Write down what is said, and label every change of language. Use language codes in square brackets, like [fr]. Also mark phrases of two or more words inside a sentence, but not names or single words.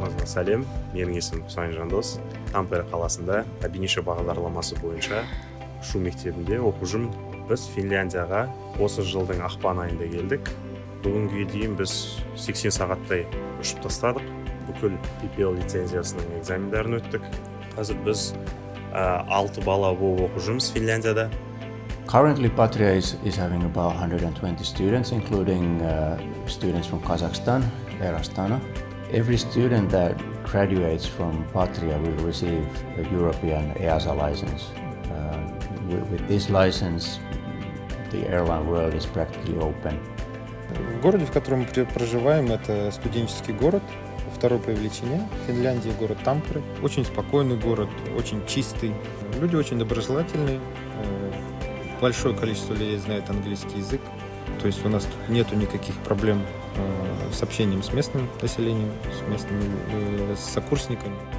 [kk] сәлем, менің есімім Құсайын Жандос. Тампере қаласында бірнеше бағдарламасы бойынша ұшу мектебінде оқып жүрмін. Біз Финляндияға осы жылдың ақпан айында келдік. Бүгінге дейін біз 80 сағаттай ұшып тастадық. Бүкіл PPL лицензиясының экзамендерін өттік. Қазір біз 6 бала болып оқып жүрміз Финляндияда. [en] Currently, Patria is having about 120 students, including students from Kazakhstan, Air Astana. Every student that graduates from Patria will receive a European EASA license. With this license, the airline world is practically open. [ru] В городе, в котором мы проживаем, это студенческий город, второй по величине в Финляндии, город Тампере. Очень спокойный город, очень чистый. Люди очень доброжелательные. Большое количество людей знает английский язык. То есть у нас тут нету никаких проблем с общением с местным населением, с местными сокурсниками.